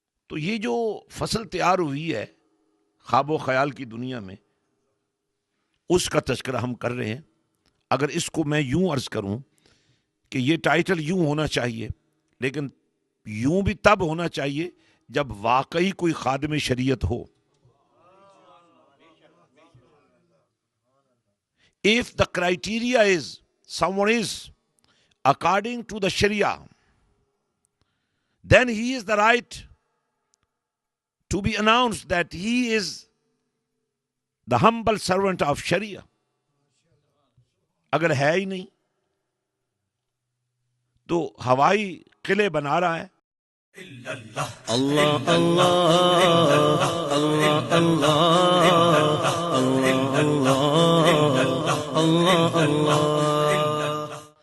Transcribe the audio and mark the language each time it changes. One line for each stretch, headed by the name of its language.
Urdu: تو یہ جو فصل تیار ہوئی ہے خواب و خیال کی دنیا میں، اس کا تذکرہ ہم کر رہے ہیں. اگر اس کو میں یوں عرض کروں کہ یہ ٹائٹل یوں ہونا چاہیے، لیکن یوں بھی تب ہونا چاہیے جب واقعی کوئی خادم شریعت ہو.
English: If the criteria is someone is according to the Sharia, then he is the right to be announced that he is the humble servant of Sharia.
Urdu: اگر ہے ہی نہیں تو ہوائی قلعے بنا رہا ہے.
Arabic: اللہ اللہ اللہ اللہ اللہ.